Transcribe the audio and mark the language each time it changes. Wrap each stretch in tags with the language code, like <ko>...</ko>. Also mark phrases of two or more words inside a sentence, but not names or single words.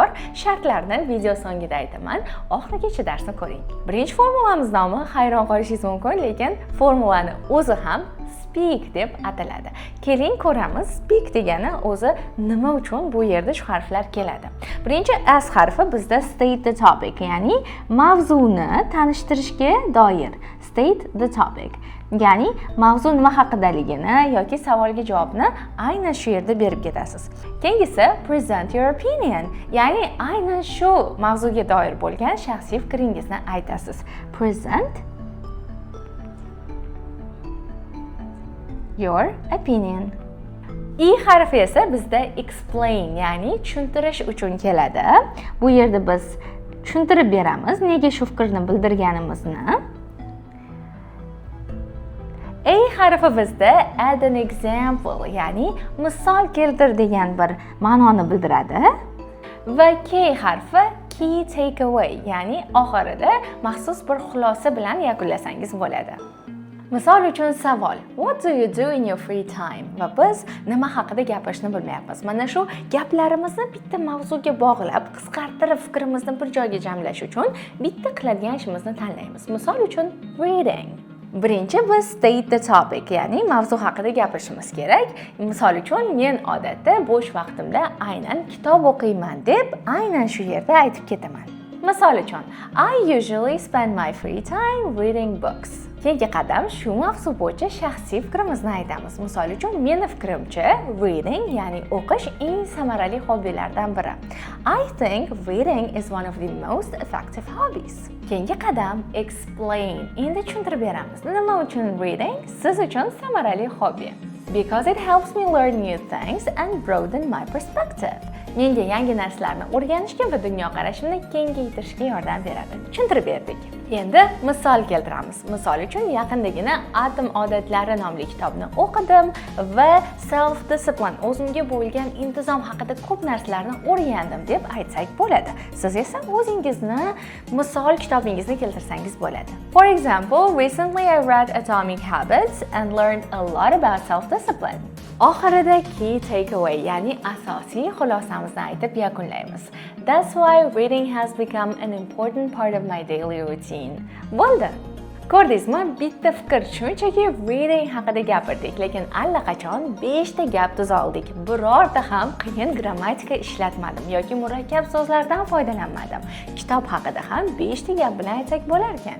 <uz>Shartlarni video so'ngida aytaman. Oxirigacha darsni ko'ring. Birinchi formulamiz nomi hayron qolishingiz mumkin, lekin formulani o'zi ham speak deb ataladi. Keling ko'ramiz, speak degani o'zi nima uchun bu yerda shu harflar keladi. Birinchi S harfi bizda</uz> <en>state the topic,</en> <uz>ya'ni mavzuni tanishtirishga doir.</uz> <en>State the topic.</en> <uz>Ya'ni mavzu nima haqidaligini yoki savolga javobni aynan shu yerda berib ketasiz.</uz> <en>Keyingisi present your opinion,</en> <uz>ya'ni aynan shu mavzuga doir bo'lgan shaxsiy fikringizni aytasiz.</uz> <en>Present your opinion.</en> <uz>I harfi esa bizda explain, ya'ni tushuntirish uchun keladi. Bu yerda biz tushuntirib beramiz nega shu fikrni bildirganimizni. A harfi bizda</uz> <en>add an example,</en> <uz>ya'ni misol keltir degan bir ma'noni bildiradi. Va K harfi</uz> <en>key takeaway,</en> <uz>ya'ni oxirida maxsus bir xulosa bilan yakunlasangiz bo'ladi. Misol uchun savol:</uz> <en>What do you do in your free time?</en> <uz>Va biz nima haqida gapirishni bilmayapmiz. Mana shu gaplarimizni bitta mavzuga bog'lab, qisqartirib fikrimizni bir joyga jamlash uchun bitta qiladigan ishimizni tanlaymiz. Misol uchun reading. Birinchi biz</uz> <en>state the topic,</en> <uz>ya'ni mavzu haqida gapirishimiz kerak. Misol uchun men odatda bo'sh vaqtimda aynan kitob o'qiyman deb aynan shu yerda aytib ketaman. Misol uchun</uz> <en>I usually spend my free time reading books.</en> <uz>Keyingi qadam shu mavzu bo'yicha shaxsiy fikrimizni aytamiz. Misol uchun meni fikrimcha reading, ya'ni o'qish eng samarali hobbilardan biri.</uz> <en>I think reading is one of the most effective hobbies.</en> <uz>Keyingi qadam explain. Endi tushuntirib beramiz. Nima uchun reading siz uchun samarali hobbi?</uz> <en>Because it helps me learn new things and broaden my perspective.</en> <uz>Menga yangi narsalarni o'rganishga va dunyoqarashimni kengaytirishga yordam beradi. Tushuntirib berdik. Endi misol keltiramiz. Misol uchun yaqindagina Atom odatlari nomli kitobni o'qidim va</uz> <en>self discipline,</en> <uz>o'zimga bo'lgan intizom haqida ko'p narsalarni o'rgandim deb aytsak bo'ladi. Siz esa o'zingizni misol kitobingizni keltirsangiz bo'ladi.</uz> <en>For example, recently I read Atomic Habits and learned a lot about self discipline.</en> <uz>Oxirida</uz> <en>key takeaway,</en> <uz>ya'ni asosiy xulosamizni aytib yakunlaymiz.</uz> <en>That's why reading has become an important part of my daily routine.</en> <uz>Bo'ldi. Ko'rdingizmi? Bitta fikr shunchaki reading haqida gapirdik, lekin allaqachon 5 ta gap tuza oldik. Birorta ham qiyin grammatika ishlatmadim yoki murakkab so'zlardan foydalanmadim. Kitob haqida ham 5 ta gap bilan aytsak bo'lar ekan.</uz>